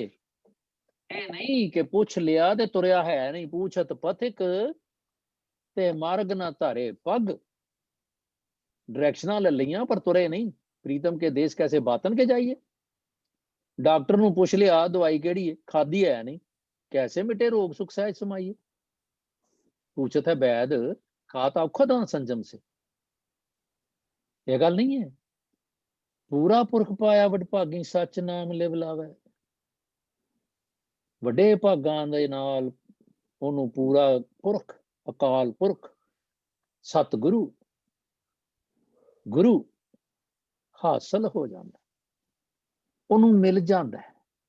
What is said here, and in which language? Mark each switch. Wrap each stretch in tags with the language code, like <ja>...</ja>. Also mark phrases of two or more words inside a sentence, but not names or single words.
<pa>ਇਹ ਨਹੀਂ ਕਿ ਪੁੱਛ ਲਿਆ ਤੇ ਤੁਰਿਆ ਹੈ ਨਹੀਂ।</pa> <bra>ਪੁੱਛਤ ਪਥਿਕ ਤੇ ਮਾਰਗ ਨਾ ਧਾਰੇ ਪੱਗ।</bra> <pa>ਡਾਇਰੈਕਸ਼ਨਾਂ ਲੈ ਲਈਆਂ ਪਰ ਤੁਰੇ ਨਹੀਂ।</pa> <bra>ਪ੍ਰੀਤਮ ਕੇ ਦੇਸ਼ ਕੈਸੇ ਬਾਤਨ ਕੇ ਜਾਈਏ।</bra> <pa>ਡਾਕਟਰ ਨੂੰ ਪੁੱਛ ਲਿਆ ਦਵਾਈ ਕਿਹੜੀ ਹੈ, ਖਾਦੀ ਹੈ ਨਹੀਂ,</pa> <bra>कैसे मिटे रोग सुख सहज समाइए। पूछत है वैद खाता औखद संजम से।</bra> <pa>ਇਹ ਗੱਲ ਨਹੀਂ ਹੈ। ਪੂਰਾ ਪੁਰਖ ਪਾਇਆ ਵਡਭਾਗੀ ਸਚ ਨਾਮ ਲਿਵ ਲਾਵੇ। ਵੱਡੇ ਭਾਗਾਂ ਦੇ ਨਾਲ ਉਹਨੂੰ ਪੂਰਾ ਪੁਰਖ ਅਕਾਲ ਪੁਰਖ ਸਤਿਗੁਰੂ ਗੁਰੂ ਹਾਸਲ ਹੋ ਜਾਂਦਾ, ਉਹਨੂੰ ਮਿਲ ਜਾਂਦਾ ਹੈ।</pa>